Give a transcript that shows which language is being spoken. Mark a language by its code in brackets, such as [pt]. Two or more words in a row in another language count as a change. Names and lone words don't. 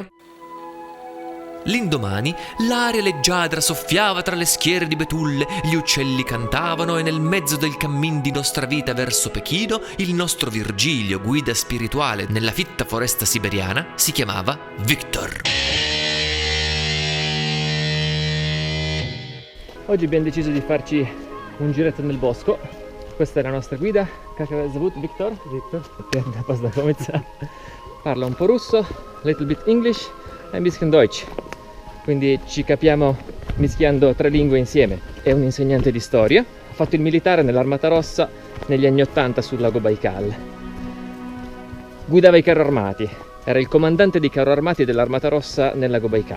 [it] L'indomani l'aria leggiadra soffiava tra le schiere di betulle, gli uccelli cantavano e nel mezzo del cammin di nostra vita verso Pechino il nostro Virgilio, guida spirituale nella fitta foresta siberiana, si chiamava Viktor. Oggi abbiamo deciso di farci un giretto nel bosco. Questa è la nostra guida. [ru] Как его зовут? [it] Viktor? Viktor. Parla un po' russo, [en] little bit English [it] e un [de] bisschen Deutsch. [it] Quindi ci capiamo mischiando 3 lingue insieme. È un insegnante di storia. Ha fatto il militare nell'Armata Rossa negli anni 80 sul lago Baikal. Guidava i carri armati. Era il comandante dei carri armati dell'Armata Rossa nel lago Baikal.